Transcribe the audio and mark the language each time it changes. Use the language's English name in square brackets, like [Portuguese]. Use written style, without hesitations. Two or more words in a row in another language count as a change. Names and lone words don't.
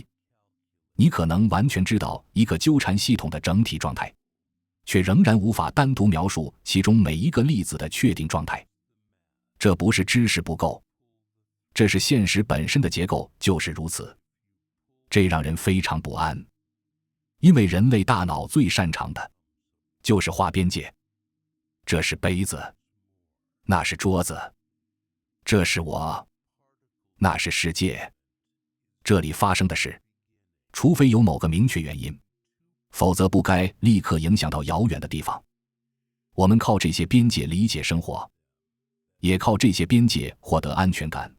[Chinese] 你可能完全知道一個糾纏系統的整體狀態，卻仍然無法單獨描述其中每一個粒子的確定狀態。這不是知識不夠，這是現實本身的結構就是如此。這讓人非常不安，因為人類大腦最擅長的就是畫邊界。這是杯子，那是桌子，這是我，那是世界。這裡發生的事，除非有某個明確原因，否則不該立刻影響到遙遠的地方。我們靠這些邊界理解生活，也靠這些邊界獲得安全感。